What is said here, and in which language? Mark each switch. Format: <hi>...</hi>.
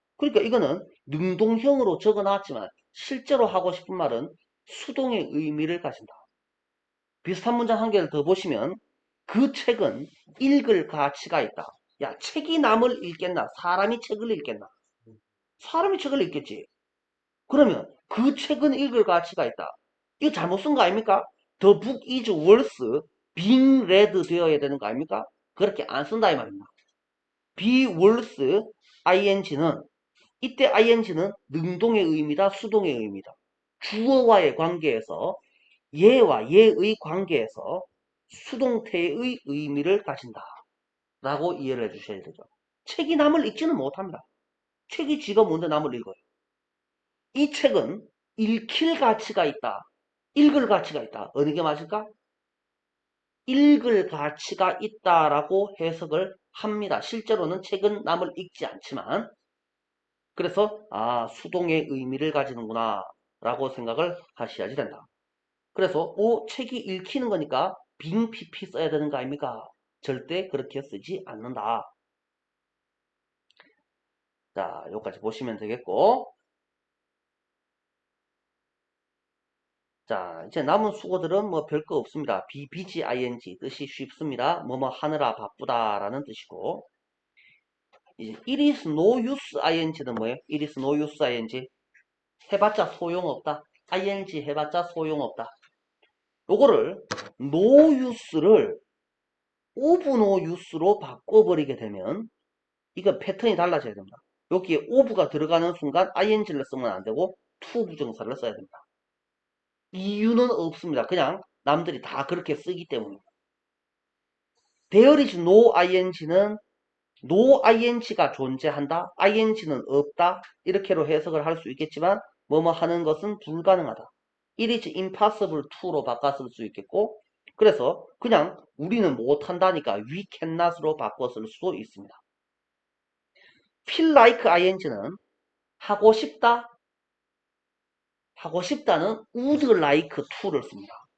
<ko>그러니까 이거는 능동형으로 적어놨지만 실제로 하고 싶은 말은 수동의 의미를 가진다. 비슷한 문장 한 개를 더 보시면 그 책은 읽을 가치가 있다. 야, 책이 남을 읽겠나? 사람이 책을 읽겠나? 사람이 책을 읽겠지. 그러면 그 책은 읽을 가치가 있다. 이거 잘못 쓴 거 아닙니까?</ko> <en>The book is worth being read</en> <ko>되어야 되는 거 아닙니까? 그렇게 안 쓴다 이 말입니다. be worth ing는 이때 ing는 능동의 의미다, 수동의 의미다. 주어와의 관계에서 얘와 얘의 관계에서 수동태의 의미를 가진다. 라고 이해를 해주셔야 되죠. 책이 남을 읽지는 못합니다. 책이 지가 뭔데 남을 읽어요. 이 책은 읽힐 가치가 있다. 읽을 가치가 있다. 어느 게 맞을까? 읽을 가치가 있다라고 해석을 합니다. 실제로는 책은 남을 읽지 않지만 그래서 수동의 의미를 가지는구나 라고 생각을 하셔야지 된다. 그래서 책이 읽히는 거니까 빙 PP 써야 되는 거 아닙니까? 절대 그렇게 쓰지 않는다. 자, 여기까지 보시면 되겠고. 자, 이제 남은 수거들은 뭐 별거 없습니다. be, busy, ing 뜻이 쉽습니다. 뭐뭐 하느라 바쁘다라는 뜻이고. 이제</ko> <en>it is no use ing</en> <ko>는 뭐예요? it is no use ing 해봤자 소용없다. ing 해봤자 소용없다. 요거를 no use를 of no use로 바꿔버리게 되면 이거 패턴이 달라져야 됩니다. 여기에 of가 들어가는 순간 ing를 쓰면 안 되고 to 부정사를 써야 됩니다. 이유는 없습니다. 그냥 남들이 다 그렇게 쓰기 때문입니다.</ko> <en>There is no ing</en> <ko>는 no ing가 존재한다. ing는 없다. 이렇게로 해석을 할 수 있겠지만 뭐뭐 하는 것은 불가능하다.</ko> <en>It is impossible to</en> <ko>로 바꿔 쓸 수 있겠고 그래서 그냥 우리는 못한다니까 we cannot으로 바꿔 쓸 수도 있습니다. feel like ing는 하고 싶다. 하고 싶다는 would like to를 씁니다.</ko>